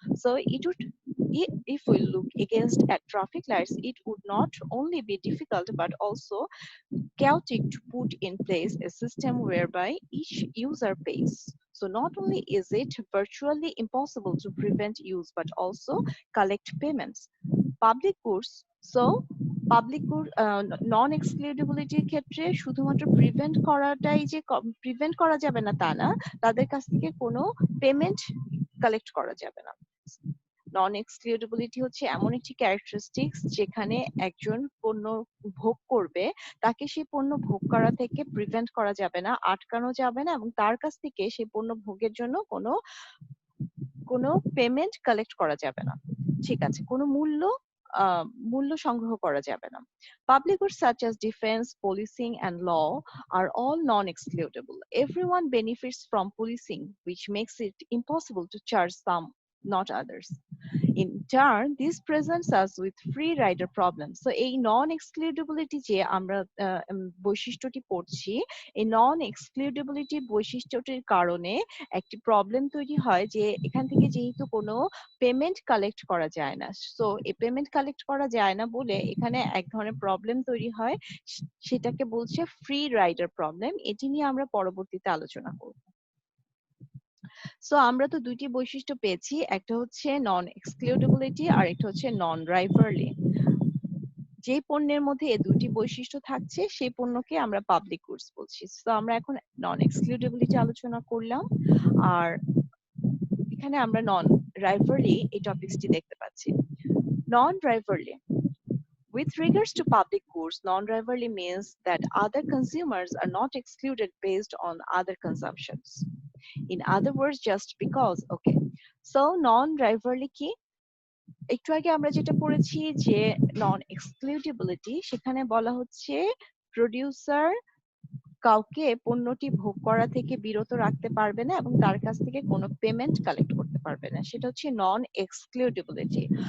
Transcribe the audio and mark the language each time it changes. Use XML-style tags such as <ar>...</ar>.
<en>So it would if we look against at traffic lights, it would not only be difficult but also chaotic to put in place a system whereby each user pays. So not only is it virtually impossible to prevent use but also collect payments.</en> <bn>Public goods, so public good নন এক্সক্লুডেবিলিটির ক্ষেত্রে শুধুমাত্র prevent করাটাই যে prevent করা যাবে না তা না, তাদের কাছ থেকে কোনো পেমেন্ট কালেক্ট করা যাবে না। নন এক্সক্লুডেবিলিটি হচ্ছে এমন একটি ক্যারেক্টারিস্টিক্স যেখানে একজন পণ্য ভোগ করবে, তাকে সেই পণ্য ভোগ করা থেকে প্রিভেন্ট করা যাবে না, আটকানো যাবে না এবং তার কাছ থেকে সেই পণ্য ভোগের জন্য কোনো পেমেন্ট কালেক্ট করা যাবে না। ঠিক আছে, কোনো মূল্য সংগ্রহ করা যাবে না।</bn> <en>Public goods such as defense, policing and law are all non-excludable. Everyone benefits from policing, which makes it impossible to charge some not others. In turn, this presents us with free rider problems.</en> <bn>So এই নন এক্সক্লুডেবিলিটি যে আমরা বৈশিষ্ট্যটি পড়ছি, এই নন এক্সক্লুডেবিলিটি বৈশিষ্ট্যটির কারণে একটি problem তৈরি হয় যে এখান থেকে যেহেতু কোনো পেমেন্ট কালেক্ট করা যায় না, সো এই পেমেন্ট কালেক্ট করা যায় না বলে এখানে এক ধরনের প্রবলেম তৈরি হয়, সেটাকে বলছে ফ্রি রাইডার প্রবলেম। এটি নিয়ে আমরা পরবর্তীতে আলোচনা করব। সো আমরা তো দুইটি বৈশিষ্ট্য পেয়েছি, একটা হচ্ছে নন এক্সক্লুডেবিলিটি আর একটা হচ্ছে নন রাইভারলি। যে পণ্যের মধ্যে এই দুটি বৈশিষ্ট্য থাকছে সেই পণ্যকে আমরা পাবলিক গুডস বলছি। সো আমরা এখন নন এক্সক্লুডেবিলিটি আলোচনা করলাম, আর এখানে আমরা নন রাইভারলি এই টপিকসটি দেখতে পাচ্ছি।</bn> <en>Non rivalry, with regards to public goods, non-rivalry means that other consumers are not excluded based on other consumptions. In other words, just because. Okay, so non-rivalry</en> <bn>কি? একটু আগে আমরা যেটা পড়েছি যে নন এক্সক্লুডেবিলিটি, সেখানে বলা হচ্ছে প্রোডিউসার কাউকে পণ্যটি ভোগ করা থেকে বিরত রাখতে পারবে না এবং তার কাছ থেকে কোনো পেমেন্ট কালেক্ট করতে পারবে না, সেটা হচ্ছে নন এক্সক্লুডেবিলিটি।</bn>